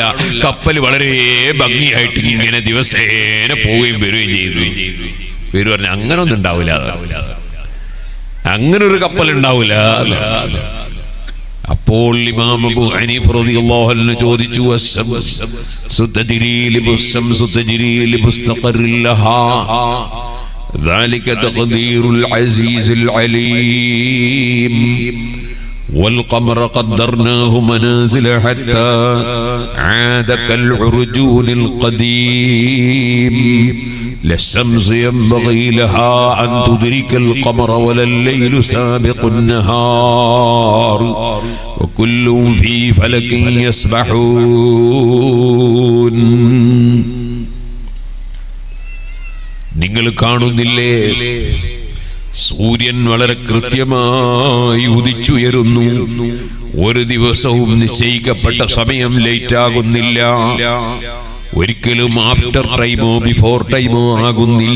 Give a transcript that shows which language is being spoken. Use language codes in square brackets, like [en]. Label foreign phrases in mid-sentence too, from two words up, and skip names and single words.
[ml] കപ്പൽ വളരെ ഭംഗിയായിട്ട് ഇങ്ങനെ ദിവസേന പോവുകയും വരികയും ചെയ്തു. പേര് പറഞ്ഞ അങ്ങനെ ഒന്നും ഉണ്ടാവില്ല, അങ്ങനെ ഒരു കപ്പൽ ഉണ്ടാവില്ല. അപ്പോൾ ഇമാം അബൂ ഹനീഫ റളിയല്ലാഹു അൻഹു ചോദിച്ചു, സുതജ്രി ലിബുസ്സംസു [ar] تجري لمستقر لها ذلك تقدير العزيز العليم والقمر قدرناه منازل حتى عاد كالعرجون القديم لا الشمس ينبغي لها أن تدرك القمر ولا الليل سابق النهار وكل في فلك يسبحون. [ml] നിങ്ങൾ കാണുന്നില്ലേ, സൂര്യൻ വളരെ കൃത്യമായി ഉദിച്ചുയരുന്നു. ഒരു ദിവസവും നിശ്ചയിക്കപ്പെട്ട സമയം ലേറ്റ് ആകുന്നില്ല, ഒരിക്കലും [en] after timeo before timeo [ml] ആകുന്നില്ല.